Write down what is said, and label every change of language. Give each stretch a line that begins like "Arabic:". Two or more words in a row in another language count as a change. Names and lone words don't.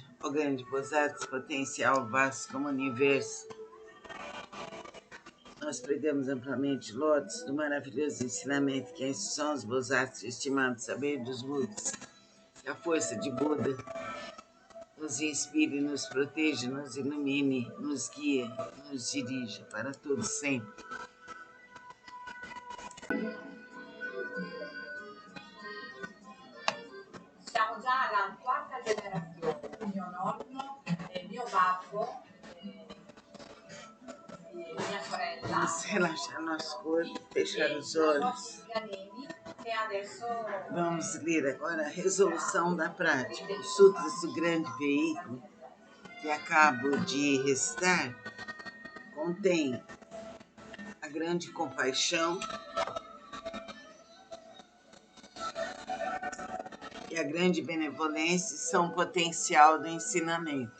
Portuguese: Ó grande Bodhisattva, potencial vasto como o universo, nós pregamos amplamente lotes do maravilhoso ensinamento que a instrução dos Bodhisattvas, estimado saber dos Budas, que a força de Buda nos inspire, nos proteja, nos ilumine, nos guie, nos dirija para todos sempre.
Italian: Siamo già alla 4ª generazione, mio nonno, mio babbo,
Portuguese: minha sorella. Vamos relaxar nosso corpo, fechar os olhos. Vamos ler agora a resolução da prática. Os sutras do grande veículo que acabo de recitar contém a grande compaixão e a grande benevolência são o potencial do ensinamento.